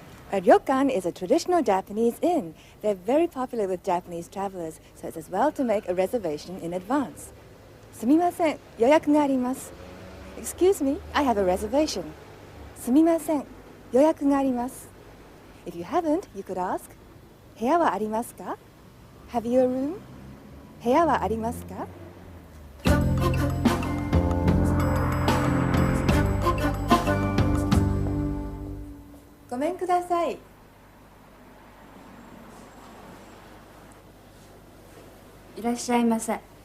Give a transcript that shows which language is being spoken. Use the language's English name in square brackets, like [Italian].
[English] A ryokan is a traditional Japanese inn. They're very popular with Japanese travelers, so it's as well to make a reservation in advance. [Japanese] すみません、予約があります。 [English] Excuse me, I have a reservation. [Japanese] すみません、予約があります。 [English] If you haven't, you could ask, [Japanese] 部屋はありますか [English] Have you a room? [Japanese] 部屋はありますかごめんください。いらっしゃいませ。